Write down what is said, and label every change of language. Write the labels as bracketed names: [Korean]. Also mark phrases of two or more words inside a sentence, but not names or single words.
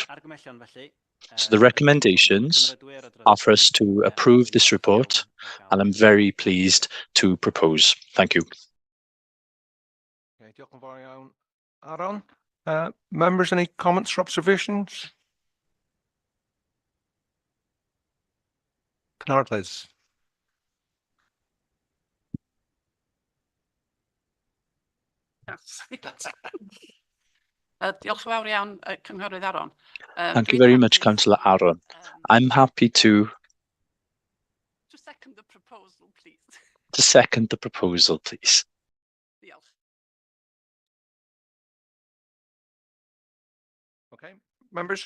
[English] So the recommendations are for us to approve this report, and I'm very pleased to propose. Thank you. Aaron, members, any comments or observations? Cynhara, please. [Welsh] Diolch yn fawr iawn, Cynghorydd Aron. [English] Thank you very much, Councillor Aaron. I'm happy to please. To second the proposal, please. [Welsh] Diolch. [English] Okay, members.